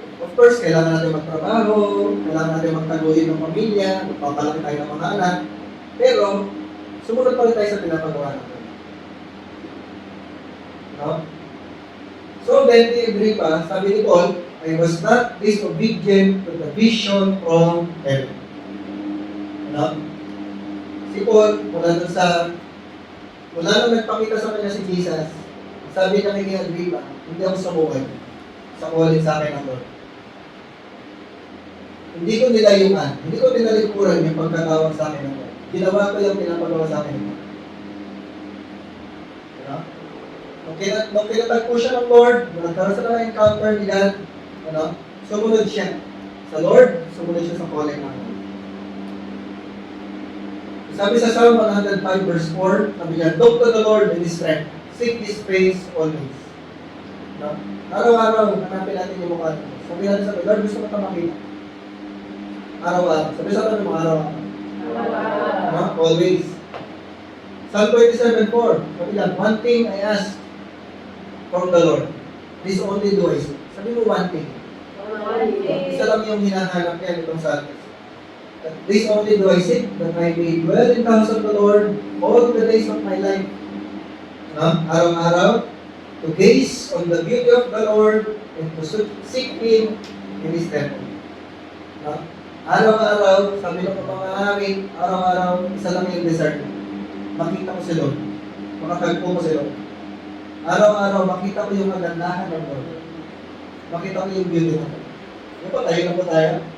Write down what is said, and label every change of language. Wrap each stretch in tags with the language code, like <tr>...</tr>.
<tl>Of course, kailangan natin magtrabaho, kailangan natin magtaguyod ng pamilya, magpapalaki tayo ng mga anak, pero sumunod pa rin tayo sa pinapagawa natin. No?</tl> <en>So then,</en> <tl>agree pa, sabi ni Paul,</tl> <en>I was not disobedient to the vision from heaven. No?</en> <tl>Si Paul, mula nung nagpakita sa kanya si Jesus, sabi na kay Agrippa, hindi ako sumuway sa calling sa akin ng Lord. Hindi ko nilayuan, hindi ko nilalikuran yung pagkatawag sa akin ng Lord. Ginawa ko yung pinapagawa sa akin ng Lord. Diba? Nung kinatagpo siya ng Lord, nagkaroon sa mga encounter ni God, sumunod siya sa Lord, sumunod siya sa calling ng Lord. Sabi sa Psalm 105 verse 4, sabi niya,</tl> <en>look to the Lord in His strength, seek His face always. No?</en> <tl>Araw-araw, hanapin natin yung mukha natin. Sabi natin sa Lord, gusto ko ito makita. Araw-araw. Sabi sa atin mo, araw-araw. No? Always.</tl> <en>Psalm 27:4,</en> <tl>sabi niya,</tl> <en>one thing I ask from the Lord, this only do I seek.</en> <tl>Sabi mo,</tl> <en>one thing.</en> <tl>Isa lang yung hinahanap niya itong sa atin.</tl> <en>This only do I seek, that I may dwell in the house of the Lord all the days of my life. No?</en> <tl>Araw-araw,</tl> <en>to gaze on the beauty of the Lord and to seek Him in His temple. No?</en> <tl>Araw-araw, sabi ng mga hari, araw-araw, isa lang yung desert. Makita ko si Lord. Makatagpo ko si Lord. Araw-araw, makita ko yung kagandahan ng Lord. Makita ko yung beauty ng Lord. Ano po, tayo na po tayo.</tl>